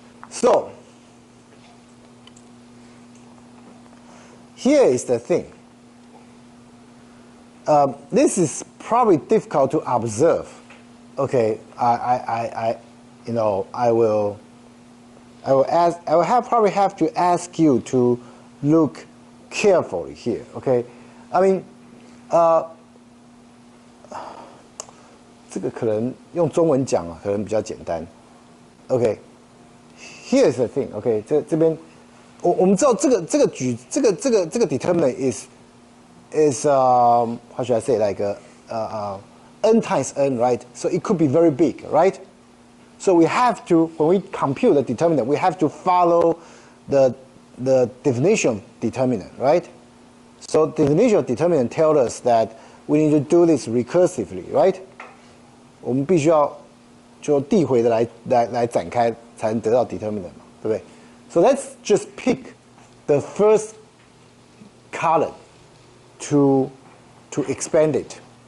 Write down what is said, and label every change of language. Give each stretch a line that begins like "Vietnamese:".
English: So here is the thing. This is probably difficult to observe. Okay, I will probably have to ask you to look carefully here. Okay, I mean,
Chinese: 这个可能用中文讲可能比较简单。
English: Okay, here's the thing. Okay,
Chinese: 这边我们知道这个
English: determinant is how should I say, like n times n, right? So it could be very big, right? So we have to, when we compute the determinant, we have to follow the definition of determinant, right? So definition of determinant tells us that we need to do this recursively, right?
Chinese: 我们必须要就递回的来展开，才能得到 determinant 嘛，对不对？
English: So let's just pick the first column to expand it.